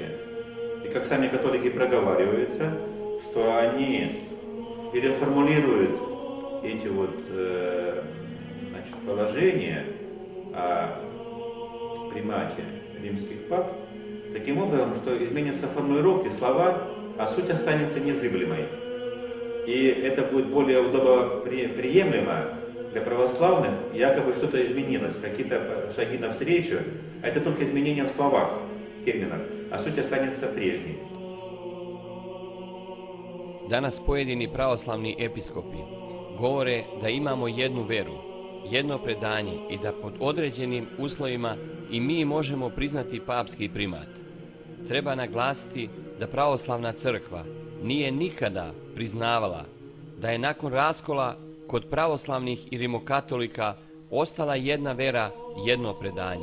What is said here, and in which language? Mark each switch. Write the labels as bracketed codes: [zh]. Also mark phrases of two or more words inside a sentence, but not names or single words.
[ru] И как сами католики проговариваются, что они переформулируют эти положения о примате римских пап таким образом, что изменятся формулировки, слова, а суть останется незыблемой. И это будет более удобоприемлемо для православных, якобы что-то изменилось, какие-то шаги навстречу, а это только изменения в словах, терминах, а суть останется прежней. [sr] Danas pojedini pravoslavni episkopi govore da imamo jednu veru, jedno predanje i da pod određenim uslovima i mi možemo priznati papski primat. Treba naglasiti da pravoslavna crkva nije nikada priznavala da je nakon raskola kod pravoslavnih i rimokatolika ostala jedna vera, jedno predanje.